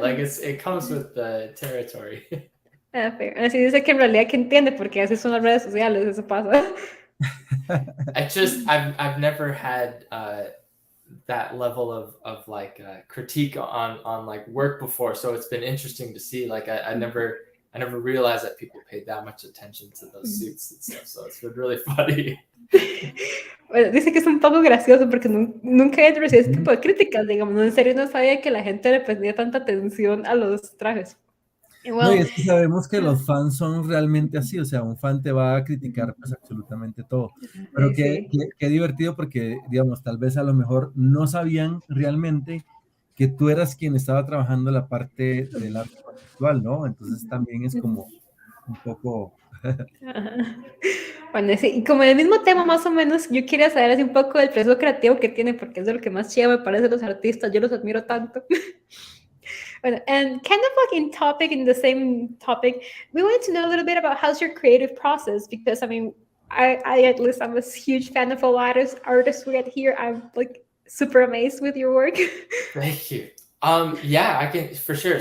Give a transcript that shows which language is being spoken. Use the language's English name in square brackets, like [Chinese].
[English] Like it comes with the territory. [Spanish] Así dice que en realidad que entiende porque así son las redes sociales, eso pasa. [English] I've never had that level of like critique on like work before, so it's been interesting to see. Like I never realized that people paid that much attention to those suits and stuff, so it's been really funny. [Spanish] Bueno, dice que es un poco gracioso porque nunca he recibido ese tipo de críticas, digamos, en serio no sabía que la gente le prestía tanta atención a los trajes. No, y es que sabemos que los fans son realmente así, o sea, un fan te va a criticar pues absolutamente todo, pero qué divertido porque, digamos, tal vez a lo mejor no sabían realmente que tú eras quien estaba trabajando la parte del arte conceptual, ¿no? Entonces también es como un poco... Bueno, sí, y como el mismo tema más o menos, yo quería saber así un poco del proceso creativo que tiene, porque es de lo que más chido me parece los artistas, yo los admiro tanto. [English] And kind of like in the same topic, we wanted to know a little bit about how's your creative process, because I mean, I at least I'm a huge fan of all artists we get here. I'm like super amazed with your work. Thank you. Yeah, I can for sure.